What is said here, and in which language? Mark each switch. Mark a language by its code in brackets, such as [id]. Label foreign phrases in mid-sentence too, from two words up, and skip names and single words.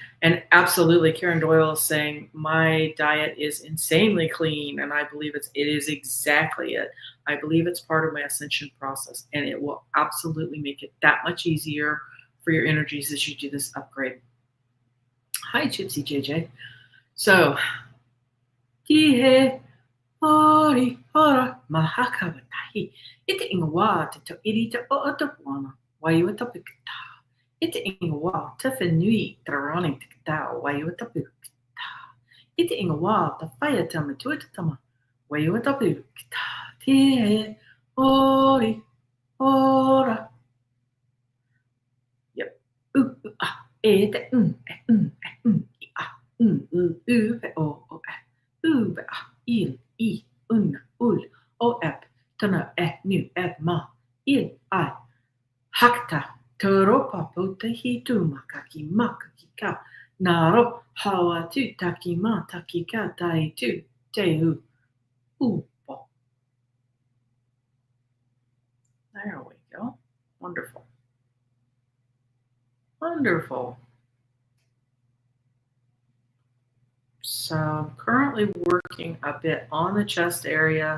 [en] And absolutely, Karen Doyle is saying, my diet is insanely clean. And I believe it is exactly it. I believe it's part of my ascension process. And it will absolutely make it that much easier for your energies as you do this upgrade. Hi, Gypsy JJ. So, Kihe Ori Ora Mahakavatahi. Ite ingawa te to irita o atapuana. Wayu atapikta. Ite ingawa te fenui trarani tikta. Wayu atapikta. Ite ingawa te faya tama tuitatama. Wayu atapikta. Tihe Ori Ora. Yep. Ite o ube il I un ul o ep tana nu ma il I hakta toropa potehi tu makaki makakika naro hawa tu takima takika tai tu tehu upo. There we go. Wonderful. Wonderful. So I'm currently working a bit on the chest area.